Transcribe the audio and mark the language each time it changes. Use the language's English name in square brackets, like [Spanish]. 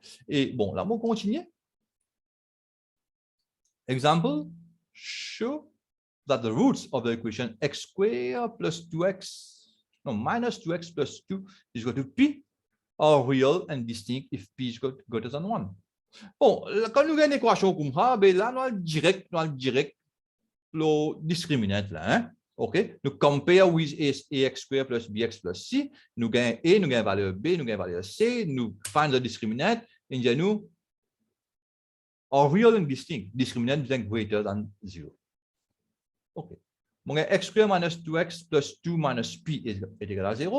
[French] Et bon, là, on continue. [English] Example, show that the roots of the equation x square plus 2x, no, minus 2x plus 2 is equal to p are real and distinct if p is greater than 1. [French] Bon, quand nous avons une équation comme ça, ben là, nous avons direct le discriminant là. Hein? OK? Nous compare with ax square plus bx plus c. Nous gagnons a, nous gagnons valeur b, nous gagnons valeur c. [English] Nous find the discriminant. Et nous are real and distinct. Discriminant is greater than 0. OK. Mon x square minus 2x plus 2 minus p est égal à 0.